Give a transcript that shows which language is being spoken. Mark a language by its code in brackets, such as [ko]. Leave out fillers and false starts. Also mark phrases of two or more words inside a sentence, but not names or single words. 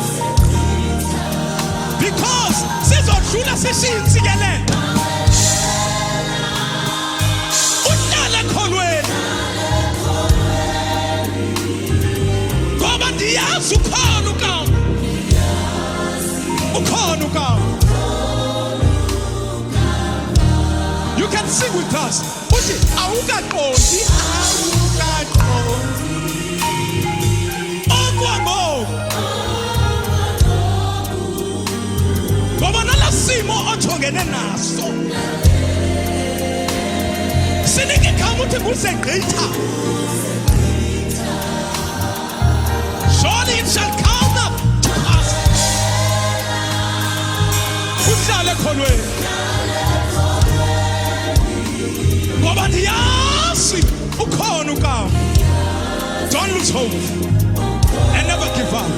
[xh] Because sizodlula sishintsikelele. Uhlale ekholweni. Ngoba ndiyazi ukhona ukamva. Ukhona ukamva. [en] You can sing with us. [xh] Uthi awukaqondi, awukaqondi. Okwangoku. Ngoba nalasimo ojongene naso. Sinike igama uthi ngusegqitha. [en] Surely it shall come up to pass. [xh] Uhlale ekholweni. Ngoba ndiyazi ukhona ukamva. [en] Don't lose hope and never give up.